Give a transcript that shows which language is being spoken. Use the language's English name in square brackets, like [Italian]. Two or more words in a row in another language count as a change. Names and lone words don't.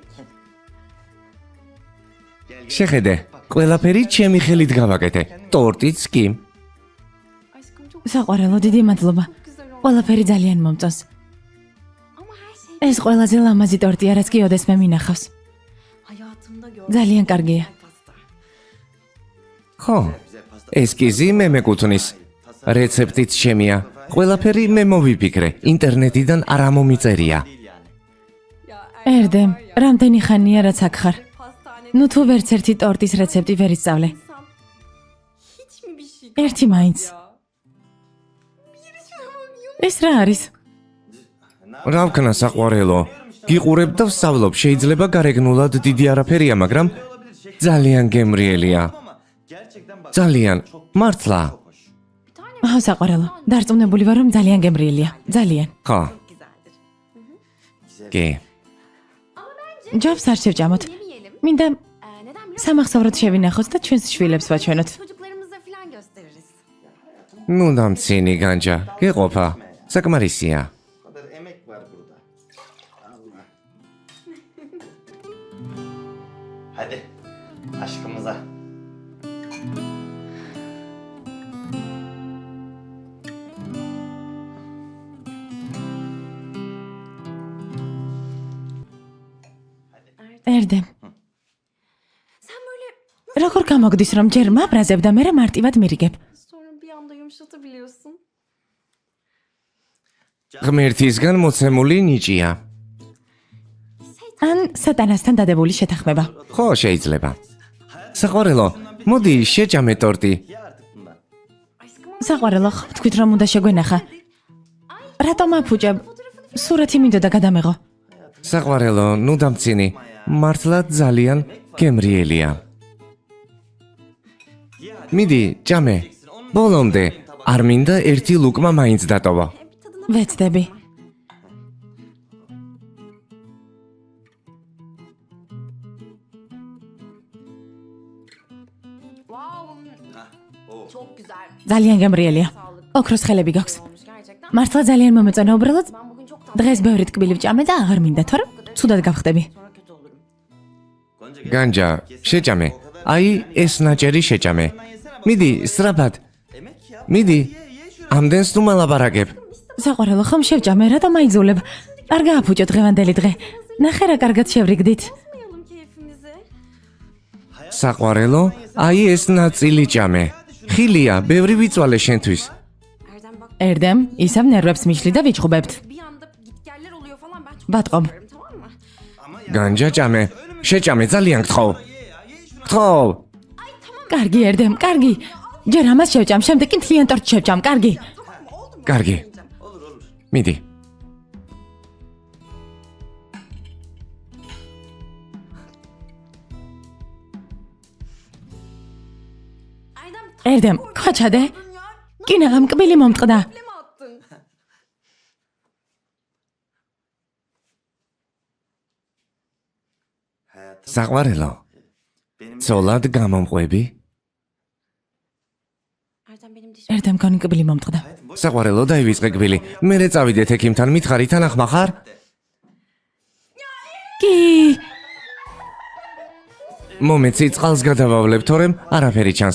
[Georgian] შეხედე, ყველაფერი ჩემი ხელით გავაკეთე. ტორტიც კი. საყვარელო, დიდი მადლობა. ყველაფერი ძალიან მომწონს. ეს ყველაზე ლამაზი ტორტია, რაც კი ოდესმე მინახავს. [Turkish] Hayatımda gördüm. [Georgian] ძალიან კარგია. ხო, ესკიზი მე მეკუთვნის. რეცეპტიც ჩემია. ყველაფერი მე მოვიფიქრე. ინტერნეტიდან არ ამომიწერია. ერდემ, რამდენი ხანია რაც აქ ხარ? ნუ თუ ვერც ერთი ტორტის რეცეპტი ვერ ისწავლე. [Turkish] Hiç mi bir şey [Georgian] ერთი მაინც. ეს რა არის? რა ვქნა საყვარელო? გიყურებ და ვსწავლობ. შეიძლება გარეგნულად დიდი არაფერია, მაგრამ ძალიან გემრიელია. ძალიან, მართლა. აჰა, საყვარელო, დარწმუნებული ვარ რომ ძალიან გემრიელია. ძალიან. ხო. კი. ჯობს არ შევჭამოთ. მინდა სამახსოვროდ შევინახოთ და ჩვენს შვილებს ვაჩვენოთ. [Turkish] Çocuklarımıza falan gösteririz. [Georgian] ნუ დამცინი განჯა. გეყოფა. საკმარისია. [Turkish] O kadar emek var burada. Allah. Hadi aşkımıza. [Georgian] ერდემ, [Turkish] Sen böyle [Georgian] როგორ გამოგდის რომ ჯერ მაბრაზებ და მე მარტივად მირიგებ? [Turkish] sonra bir anda yumuşatabiliyorsun. [Georgian] ღმერთისგან მოცემული ნიჭია. ან სატანასთან დადებული შეთანხმება. ხო, შეიძლება. საყვარელო, მოდი შეჭამე ტორტი. საყვარელო, ხო თქვით რომ უნდა შეგვენახა. რატომ აფუჭებ? სურათი მინდოდა გადამეღო. საყვარელო, ნუ დამცინი. მართლა ძალიან გემრიელია. მიდი, ჭამე. ბოლომდე არ მინდა ერთი ლუკმა მაინც დატოვა. ვეცდები. [Turkish] Çok güzel. [Georgian] ძალიან გემრიელია. ოქროს ხელები გაქვს. [Turkish] Olmuş gerçekten. [Georgian] მართლა ძალიან მომეწონა უბრალოდ. [Turkish] Ben bugün çok [Georgian] დღეს ბევრი ტკბილი ვჭამე და აღარ მინდა, თორემ ცუდად გავხდები. [Turkish] sonra kötü olurum. [Georgian] განჯა, შეჭამე. აი, ეს ნაჭერი შეჭამე. მიდი, სწრაფად. მიდი. ამდენს თუ მალაპარაკებ. საყვარელო, ხომ შევჭამე, რა და მაიძულებ. არ გააფუჭო დღევანდელი დღე. ნახე რა კარგად შევრიგდით. [Turkish] Bozmayalım keyfimizi. [Georgian] საყვარელო, აი ეს ნაწილი ჭამე. ხილია, ბევრი ვიწვალე შენთვის. [Turkish] Erdem bak [Georgian] ერდემ, ისევ ნერვებს მიშლი და ვიჭხუბებთ. [Turkish] bir anda gitgeller oluyor falan ben çok Batqom. korkuyorum, tamam mı? [Georgian] განჯა ჭამე. შეჭამე, ძალიან გთხოვ. გთხოვ. კარგი, ერდემ, კარგი. ჯერ ამას შევჭამ, შემდეგ კი მთლიან ტორტს შევჭამ, კარგი. კარგი. მიდი. Erdem ერდემ, ქოჩადე. კინაღა მკბილი მომწყდა. [Turkish] taple mi attın? [Georgian] საყვარელო, ცოლად გამომყვები? [Turkish] Erdem benim dişim. [Georgian] ერდემ გონი მკბილი მომწყდა. საყვარელო, დაივიწყე გბილი. მერე წავიდეთ ექიმთან, მითხარი თან ახმახარ? კი, მომეცი წყალს გადავავლებ, თორემ არაფერი ჩანს.